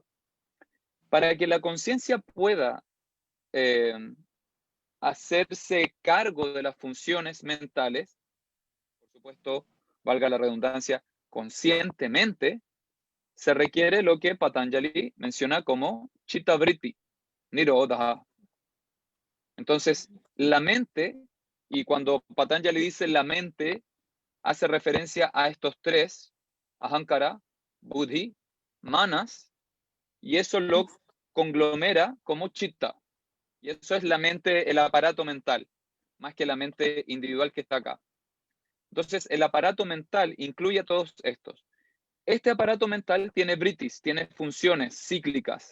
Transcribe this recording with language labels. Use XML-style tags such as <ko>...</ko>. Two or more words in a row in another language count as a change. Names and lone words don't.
<es>Para que la conciencia pueda hacerse cargo de las funciones mentales, por supuesto, valga la redundancia, conscientemente, se requiere lo que Patanjali menciona como</es> <sa>चित्त वृत्ति निरोध.</sa> <es>Entonces, la mente, y cuando Patanjali dice la mente, hace referencia a estos tres,</es> <sa>अहंकार बुद्धि मनस्,</sa> <es>y eso lo conglomera como chitta. Y eso es la mente, el aparato mental, más que la mente individual que está acá. Entonces, el aparato mental incluye a todos estos. Este aparato mental tiene vrittis, tiene funciones cíclicas.</es>